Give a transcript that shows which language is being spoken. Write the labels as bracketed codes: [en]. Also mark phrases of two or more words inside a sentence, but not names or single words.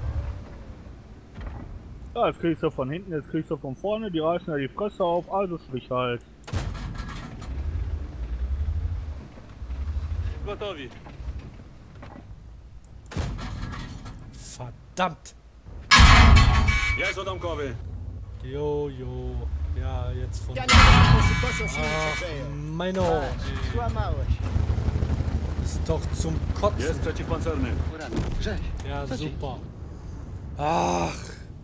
[de] Ja, jetzt kriegst du von hinten, jetzt kriegst du von vorne, die reißen ja die Fresse auf, also sprich halt. [pl] Gotowi. [de] Verdammt. [pl] Jest odamkowy. [de] Jo. Ja, jetzt von... [pl] Ja nie wiem, proszę się nie [de] Ach, [pl] przeżyje. Meno. Złamałeś. [de] Ist doch zum Kotzen. [pl] Jest przeciwpancerny. Grześ. [de] Ja, super. Ach.